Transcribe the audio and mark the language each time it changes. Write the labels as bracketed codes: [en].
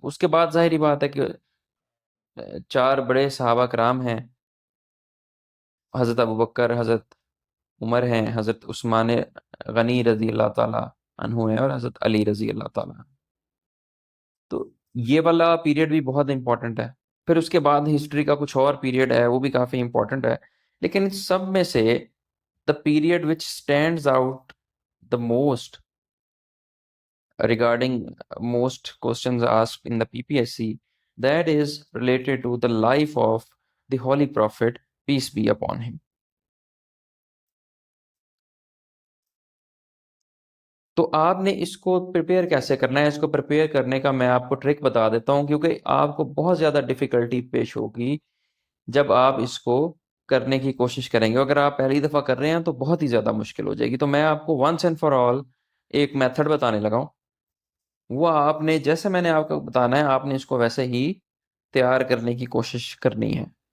[ur] اس کے بعد ظاہری بات ہے کہ 4 بڑے صحابہ کرام ہیں، حضرت ابوبکر، حضرت عمر ہیں، حضرت عثمان غنی رضی اللہ تعالیٰ عنہ ہیں، اور حضرت علی رضی اللہ تعالیٰ عنہ. تو یہ والا پیریڈ بھی بہت امپورٹنٹ ہے. پھر اس کے بعد ہسٹری کا کچھ اور پیریڈ ہے، وہ بھی کافی امپورٹنٹ ہے. لیکن ان سب میں سے [en] the period which stands out the most regarding most questions asked in the PPSC, that is related to the life of the Holy Prophet, peace be upon him. [ur] تو آپ نے اس کو پریپیئر کیسے کرنا ہے؟ اس کو پریپیئر کرنے کا میں آپ کو ٹرک بتا دیتا ہوں، کیونکہ آپ کو بہت زیادہ ڈیفیکلٹی پیش ہوگی جب آپ اس کو کرنے کی کوشش کریں گے. اگر آپ پہلی دفعہ کر رہے ہیں تو بہت ہی زیادہ مشکل ہو جائے گی. تو میں آپ کو ونس اینڈ فار آل ایک میتھڈ بتانے لگا ہوں، وہ آپ نے جیسے میں نے آپ کو بتانا ہے آپ نے اس کو ویسے ہی تیار کرنے کی کوشش کرنی ہے.